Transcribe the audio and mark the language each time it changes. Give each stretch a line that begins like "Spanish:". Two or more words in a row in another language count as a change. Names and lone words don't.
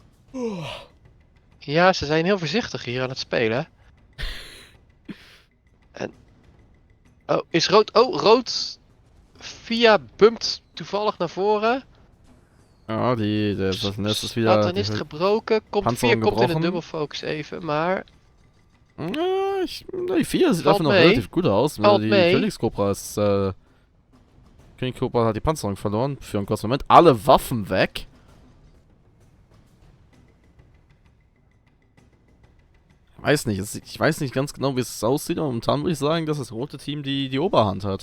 Dutch: Ja, ze zijn heel voorzichtig hier aan het spelen. En... Oh, is rood... Oh, rood... Via bumpt toevallig naar voren. Ja,
German: das ist wieder...
Dutch: Satanist gebroken. Komt
German: Panzerung
Dutch: 4 komt in een
German: gebrochen.
Dutch: dubbelfocus even, maar... Ja,
German: die 4 sieht
Dutch: Valt
German: einfach noch
Dutch: mee.
German: relativ gut aus.
Dutch: Valt
German: Die
Dutch: mee.
German: Königskobra ist... Königskobra hat die Panzerung verloren für einen kurzen Moment. Alle Waffen weg. Ich weiß nicht ganz genau, wie es aussieht, aber momentan würde ich sagen, dass das rote Team die Oberhand hat.